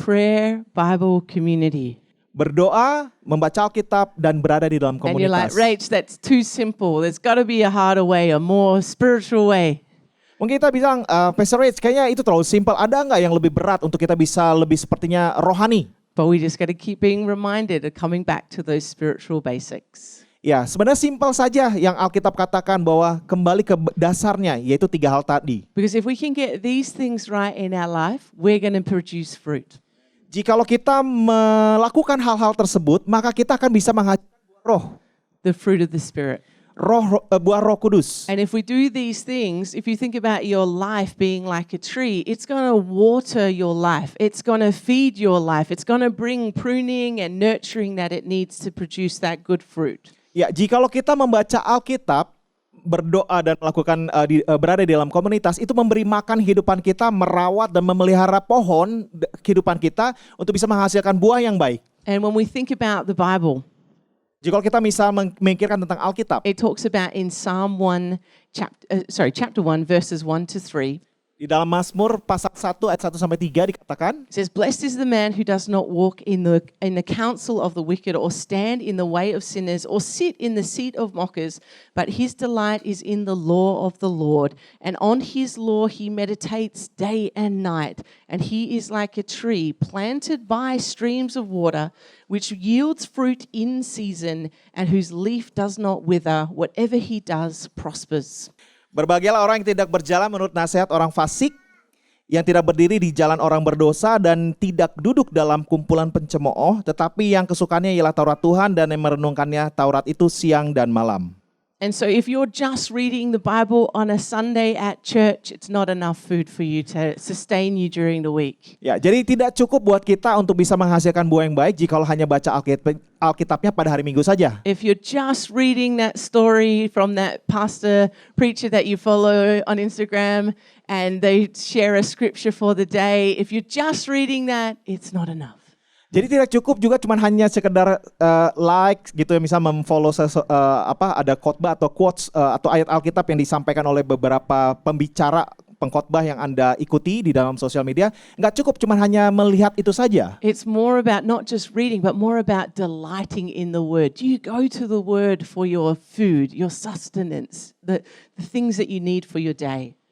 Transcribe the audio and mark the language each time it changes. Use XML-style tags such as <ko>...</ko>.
<en>Prayer, Bible, community.</en> <id>Berdoa, membaca Alkitab dan berada di dalam</id> <en>And you're like,</en> <id>komunitas.</id> <en>Rach, that's too simple. There's got to be a harder way, a more spiritual way.</en> <id>Mungkin kita bilang, Pastor Rich, kayaknya itu terlalu simpel. Ada nggak yang lebih berat untuk kita bisa lebih sepertinya rohani?</id> <en>But we just got to keep being reminded of coming back to those spiritual basics.</en> <id>Ya, sebenarnya simpel saja yang Alkitab katakan bahwa kembali ke dasarnya, yaitu 3 hal tadi.</id> <en>Because if we can get these things right in our life, we're going to produce fruit.</en> <id>Jikalau kita melakukan hal-hal tersebut, maka kita akan bisa menghasilkan roh.</id> <en>The fruit of the Spirit.</en> <id>Buah Roh Kudus.</id> <en>And if we do these things, if you think about your life being like a tree, it's going to water your life. It's going to feed your life. It's going to bring pruning and nurturing that it needs to produce that good fruit.</en> <id>Ya, jikalau kita membaca Alkitab, berdoa dan melakukan berada di dalam komunitas, itu memberi makan kehidupan kita, merawat dan memelihara pohon kehidupan kita untuk bisa menghasilkan buah yang baik.</id> <en>And when we think about the Bible,</en> <id>Jikalau kita bisa memikirkan tentang Alkitab,</id> <en>it talks about in Psalm 1, chapter 1, verses 1 to 3.</en> <id>di dalam Mazmur pasal 1 ayat 1 sampai 3 dikatakan,</id> <en>It says, "Blessed is the man who does not walk in the counsel of the wicked, or stand in the way of sinners, or sit in the seat of mockers. But his delight is in the law of the Lord, and on his law he meditates day and night. And he is like a tree planted by streams of water, which yields fruit in season, and whose leaf does not wither. Whatever he does prospers."</en> <id>berbahagialah orang yang tidak berjalan menurut nasihat orang fasik, yang tidak berdiri di jalan orang berdosa dan tidak duduk dalam kumpulan pencemooh, tetapi yang kesukaannya ialah Taurat Tuhan dan yang merenungkannya Taurat itu siang dan malam.</id> <en>And so if you're just reading the Bible on a Sunday at church, it's not enough food for you to sustain you during the week.</en> <id>Ya, jadi tidak cukup buat kita untuk bisa menghasilkan buah yang baik jikalau hanya baca Alkitabnya pada hari Minggu saja.</id> <en>If you're just reading that story from that pastor, preacher that you follow on Instagram, and they share a scripture for the day, if you're just reading that, it's not enough.</en> <id>Jadi tidak cukup juga cuman hanya sekedar like gitu ya, misal memfollow ada khotbah atau quotes atau ayat Alkitab yang disampaikan oleh beberapa pengkhotbah yang Anda ikuti di dalam sosial media. Nggak cukup cuman hanya melihat itu saja.</id> <en>It's more about not just reading, but more about delighting in the Word. Do you go to the Word for your food, your sustenance, the things that you need for your day?</en>